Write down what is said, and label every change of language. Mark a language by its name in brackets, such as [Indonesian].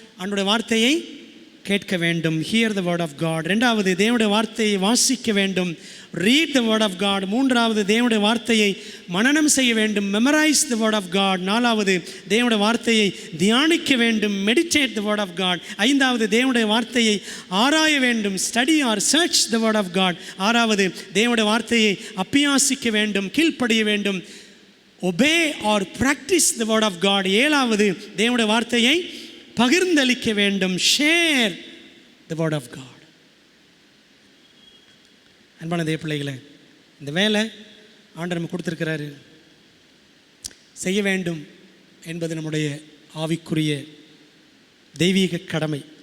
[Tamil] ஆண்டோட வார்த்தையை கேட்க வேண்டும், [English] hear the word of God. [Tamil] 2வது தேவனுடைய வார்த்தையை வாசிக்க வேண்டும், [English] read the word of God. [Tamil] 3வது தேவனுடைய வார்த்தையை மனனம் செய்ய வேண்டும், [English] memorize the word of God. [Tamil] 4வது தேவனுடைய வார்த்தையை தியானிக்க வேண்டும், [English] meditate the word of God. [Tamil] 5வது தேவனுடைய வார்த்தையை ஆராய வேண்டும், [English] study or search the word of God. [Tamil] 6வது தேவனுடைய வார்த்தையை அபியாசிக்க வேண்டும், கீழ்ப்படிய வேண்டும், [English] obey or practice the word of God. [Tamil] 7வது தேவனுடைய வார்த்தையை பகிர்ந்தளிக்க வேண்டும், [English] share the word of God. [Tamil] அன்பான தேவ பிள்ளைகளே, இந்த வேலை ஆண்டவர் நமக்கு கொடுத்துருக்கிறாரு, செய்ய வேண்டும் என்பது நம்முடைய ஆவிக்குரிய தெய்வீக கடமை.